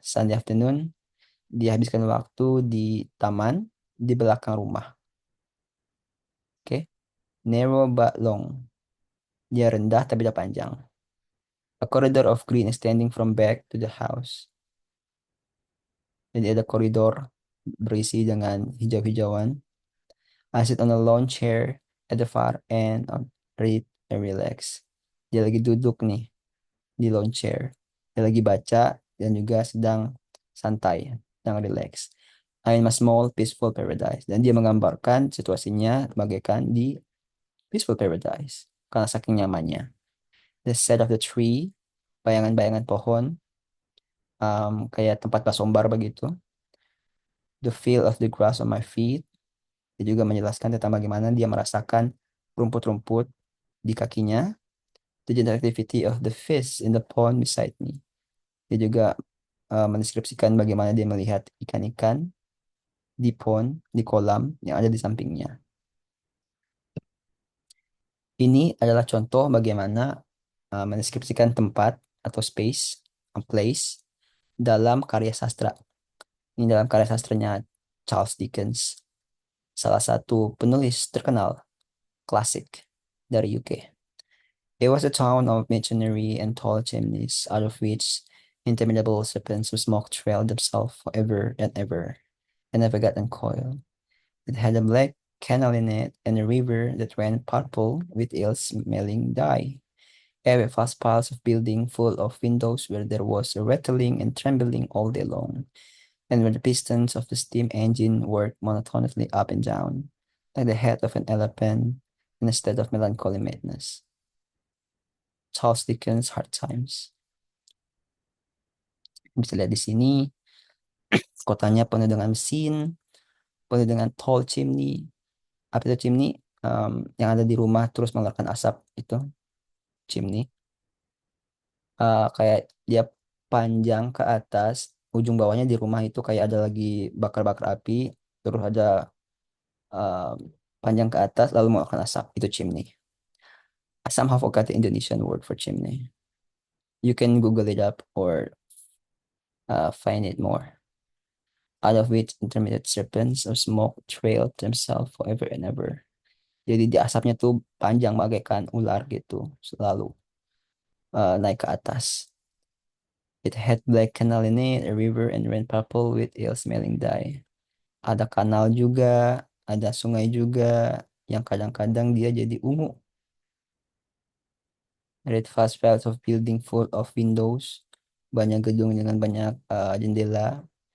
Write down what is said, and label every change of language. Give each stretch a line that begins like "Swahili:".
English: Sunday afternoon,
Indonesian: dia habiskan waktu di taman di belakang rumah. Oke.
English: Narrow but long.
Indonesian: Dia rendah tapi tidak panjang.
English: A corridor of green extending from back to the house.
Indonesian: Jadi ada koridor berisi dengan hijau-hijauan.
English: I sit on a lawn chair at the far end of read and relax.
Indonesian: Dia lagi duduk nih di lawn chair. Dia lagi baca dan juga sedang santai, sedang relax.
English: I'm in a small peaceful paradise.
Indonesian: Dan dia menggambarkan situasinya bagaikan di
English: peaceful paradise
Indonesian: karena saking nyamannya.
English: The set of the tree,
Indonesian: bayangan-bayangan pohon, kayak tempat basombar begitu.
English: The feel of the grass on my feet.
Indonesian: Dia juga menjelaskan tentang bagaimana dia merasakan rumput-rumput di kakinya.
English: The gentle activity of the fish in the pond beside me.
Indonesian: Dia juga mendeskripsikan bagaimana dia melihat ikan-ikan di pond, di kolam yang ada di sampingnya. Ini adalah contoh bagaimana mendeskripsikan tempat atau space, a place, dalam karya sastra. Ini dalam karya sastranya Charles Dickens, salah satu penulis terkenal klasik dari UK.
English: It was a town of masonry and tall chimneys, out of which interminable serpents of smoke trailed themselves forever and ever, and never got uncoiled. It had a black canal in it and a river that ran purple with ill-smelling dye. Every vast piles of building full of windows where there was a rattling and trembling all day long, and where the pistons of the steam engine worked monotonously up and down, like the head of an elephant instead of melancholy madness. Charles Dickens, Hard Times.
Indonesian: Bisa lihat di sini, kotanya penuh dengan mesin, penuh dengan tall chimney. Apa itu chimney? Yang ada di rumah terus mengeluarkan asap itu chimney. Kayak dia panjang ke atas, ujung bawahnya di rumah itu kayak ada lagi bakar-bakar api, terus ada um, panjang ke atas lalu mengeluarkan asap, itu chimney.
English: I somehow forgot the Indonesian word for chimney. You can Google it up or find it more. Out of which intermittent serpents of smoke trailed themselves forever and ever.
Indonesian: Jadi di asapnya tuh panjang bagaikan ular gitu, selalu naik ke atas.
English: It had black canal in it, a river, and ran purple with ill-smelling dye.
Indonesian: Ada kanal juga, ada sungai juga, yang kadang-kadang dia jadi ungu.
English: Red fast files of building full of windows.
Indonesian: Banyak gedung dengan banyak jendela.